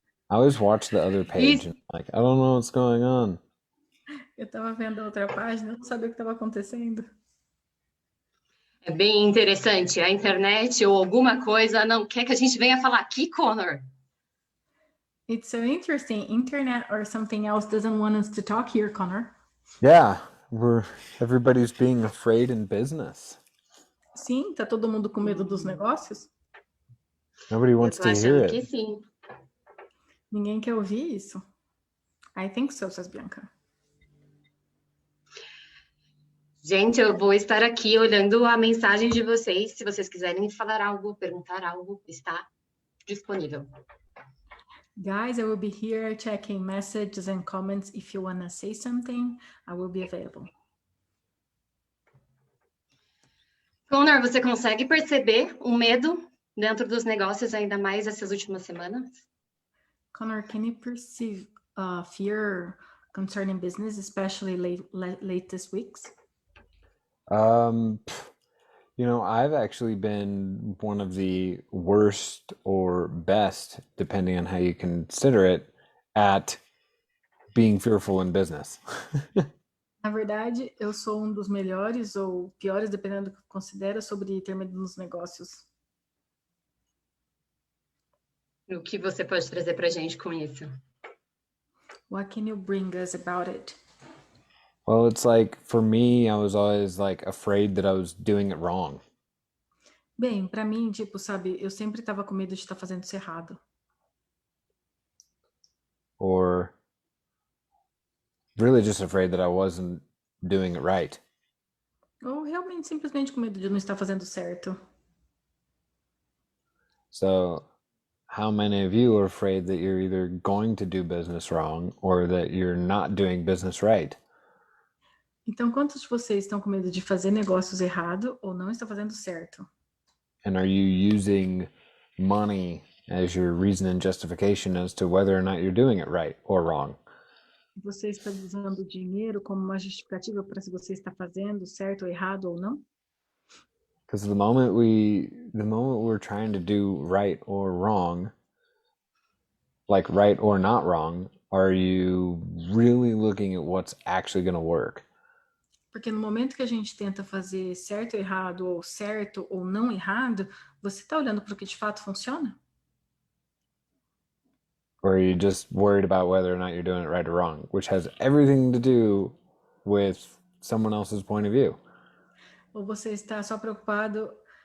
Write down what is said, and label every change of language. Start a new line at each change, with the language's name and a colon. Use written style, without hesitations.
English: I always watch the other page and like, I don't know what's going on.
Portuguese: Eu tava vendo a outra página, não sabia o que estava acontecendo. É bem interessante. A internet ou alguma coisa não quer que a gente venha falar aqui, Connor.
English: It's so interesting. Internet or something else doesn't want us to talk here, Connor. Yeah, everybody's being afraid in business.
Portuguese: Sim, tá todo mundo com medo dos negócios?
English: Nobody wants to hear it.
Portuguese: Que sim. Ninguém quer ouvir isso?
English: I think so, says Bianca.
Portuguese: Gente, eu vou estar aqui olhando a mensagem de vocês. Se vocês quiserem falar algo, perguntar algo, está disponível.
English: Guys, I will be here checking messages and comments. If you want to say something, I will be available.
Portuguese: Connor, você consegue perceber o medo dentro dos negócios, ainda mais essas últimas semanas?
English: Connor, can you perceive fear concerning business, especially latest weeks? I've actually been one of the worst or best, depending on how you consider it, at being fearful in business.
Portuguese: Na verdade, eu sou um dos melhores ou piores, dependendo do que considera, sobre ter medo nos negócios. O que você pode trazer pra gente com isso?
English: What can you bring us about it? Well, it's like, for me, I was always like afraid that I was doing it wrong.
Portuguese: Bem, pra mim, sabe, eu sempre tava com medo de estar fazendo isso errado.
English: Or really just afraid that I wasn't doing it right.
Portuguese: Ou realmente simplesmente com medo de não estar fazendo certo.
English: So, how many of you are afraid that you're either going to do business wrong or that you're not doing business right?
Portuguese: Então, quantos de vocês estão com medo de fazer negócios errado ou não estão fazendo certo?
English: And are you using money as your reason and justification as to whether or not you're doing it right or wrong?
Portuguese: Você está usando o dinheiro como uma justificativa para se você está fazendo certo ou errado ou não?
English: Because the moment we're trying to do right or wrong, like right or not wrong, are you really looking at what's actually going to work?
Portuguese: Porque no momento que a gente tenta fazer certo ou não errado, você está olhando para o que de fato funciona?
English: Or are you just worried about whether or not you're doing it right or wrong, which has everything to do with someone else's point of view?
Portuguese: Ou você está só preocupado...